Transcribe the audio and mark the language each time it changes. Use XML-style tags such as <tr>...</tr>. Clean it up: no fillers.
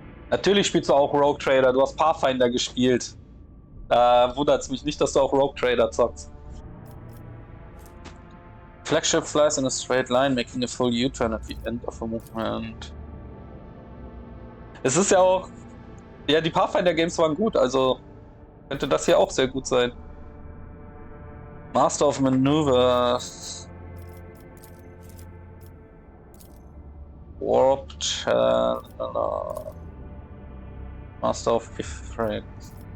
<de>Natürlich spielst du auch Rogue Trader. Du hast Pathfinder gespielt. Wundert's mich nicht, dass du auch Rogue Trader zockst.</de> <en>Flagship flies in a straight line, making a full U-turn at the end of a movement.</en> <de>Es ist ja auch... Ja, die Pathfinder-Games waren gut, also könnte das hier auch sehr gut sein.</de> <en>Master of Maneuvers. Warp Channeler. Master of Effects.</en>